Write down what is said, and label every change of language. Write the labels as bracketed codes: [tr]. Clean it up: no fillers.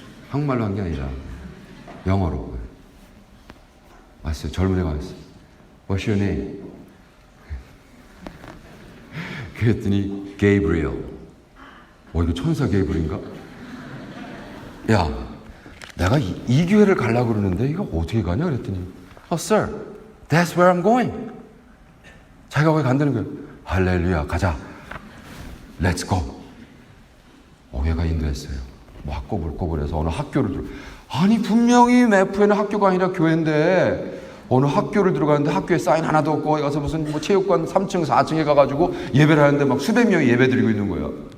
[ko] 한국말로 한 게 아니라 영어로 왔어요. 젊은 애가 왔어요. [en] What's your name? [ko] 그랬더니 Gabriel. 이거 천사 게이브리인가? 야, 내가 이 교회를 가려고 그러는데 이거 어떻게 가냐? [en] 그랬더니 Sir, that's where I'm going. [ko] 자기가 거기 간다는 거예요. 할렐루야, 가자. [en] Let's go. [ko] 얘가 인도했어요. 꼬불꼬불해서 어느 학교를 아니 분명히 매프에는 학교가 아니라 교회인데 어느 학교를 들어가는데 학교에 사인 하나도 없고 거기 가서 무슨 체육관 3층 4층에 가가지고 예배를 하는데 막 수백 명이 예배 드리고 있는 거예요.